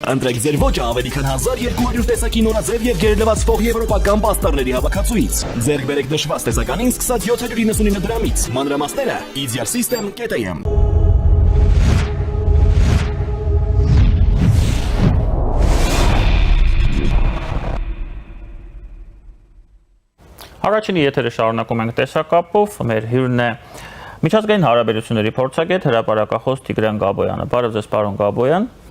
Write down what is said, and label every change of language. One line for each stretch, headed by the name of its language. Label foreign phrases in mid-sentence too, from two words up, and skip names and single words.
Armenian: Ընտրեք ձեր ոճը ավելի քան 1200 տեսակի նորաձև եւ գերլվացվող եվրոպական պաստառների հավաքածուից։ Ձեռք բերեք նշված տեսականին սկսած 799 դրամից։ Մանրամասները easier-system.am։ Առաջինի եթերը շարունակում ենք տեսակապով, մեր հյուրն է միջազգային հարաբերությունների փորձագետ հրապարակախոս Տիգրան Գաբոյանը։ Բարև ձեզ, պարոն Գաբոյան։